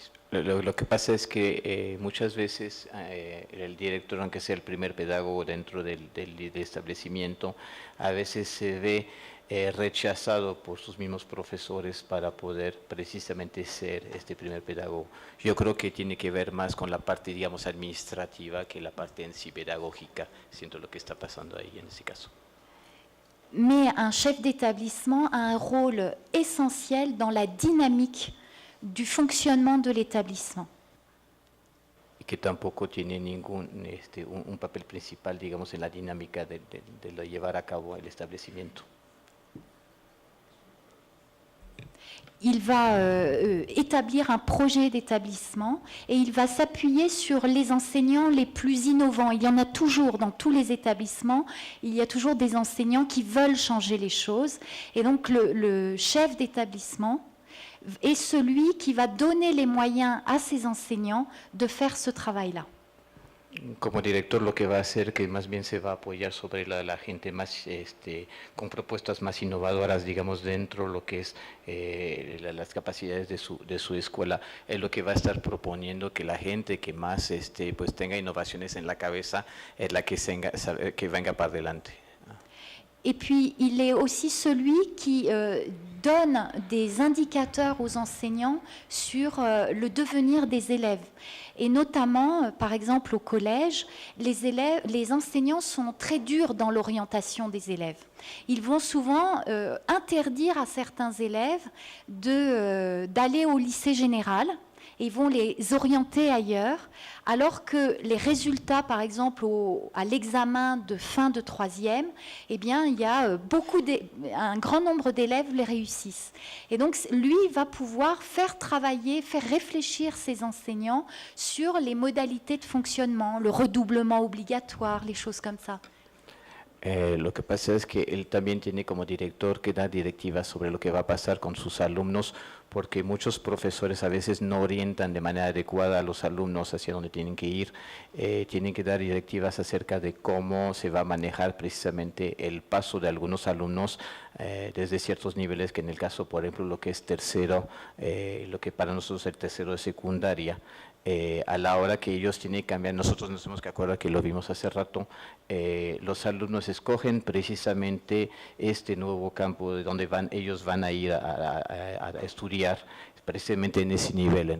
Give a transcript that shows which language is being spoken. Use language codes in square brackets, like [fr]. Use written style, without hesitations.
[es] Lo que pasa es que muchas veces el director, aunque sea el primer pedagogo dentro del establecimiento, a veces se ve rechazado por sus mismos profesores para poder precisamente ser este primer pedagogo. Yo creo que tiene que ver más con la parte, digamos, administrativa que la parte en sí pedagógica, siento lo que está pasando ahí en ese caso. [fr] Mais un chef d'établissement a un rôle essentiel dans la dynamique du fonctionnement de l'établissement. [es] Y que tampoco tiene un papel principal, digamos, en la dinámica de llevar a cabo el establecimiento. [fr] Il va établir un projet d'établissement et il va s'appuyer sur les enseignants les plus innovants. Il y en a toujours dans tous les établissements, il y a toujours des enseignants qui veulent changer les choses. Et donc le chef d'établissement est celui qui va donner les moyens à ses enseignants de faire ce travail-là. [es] Como director, lo que va a hacer que más bien se va a apoyar sobre la gente más con propuestas más innovadoras, digamos, dentro de lo que es las capacidades de su escuela. Es lo que va a estar proponiendo que la gente que más pues tenga innovaciones en la cabeza es la que venga para adelante. [fr] Et puis, il est aussi celui qui donne des indicateurs aux enseignants sur le devenir des élèves. Et notamment, par exemple, au collège, les enseignants sont très durs dans l'orientation des élèves. Ils vont souvent interdire à certains élèves d'aller au lycée général. Ils vont les orienter ailleurs, alors que les résultats, par exemple, à l'examen de fin de troisième, eh bien, il y a un grand nombre d'élèves les réussissent. Et donc, lui va pouvoir faire travailler, faire réfléchir ses enseignants sur les modalités de fonctionnement, le redoublement obligatoire, les choses comme ça. [es] Lo que pasa es que él también tiene como director que dar directivas sobre lo que va a pasar con sus alumnos, porque muchos profesores a veces no orientan de manera adecuada a los alumnos hacia donde tienen que ir. Tienen que dar directivas acerca de cómo se va a manejar precisamente el paso de algunos alumnos desde ciertos niveles, que en el caso, por ejemplo, lo que es tercero, lo que para nosotros es el tercero de secundaria, a la hora que ellos tienen que cambiar, nosotros nos hemos que acordar que lo vimos hace rato, los alumnos escogen precisamente este nuevo campo de donde ellos van a ir a estudiar, precisamente en ese nivel.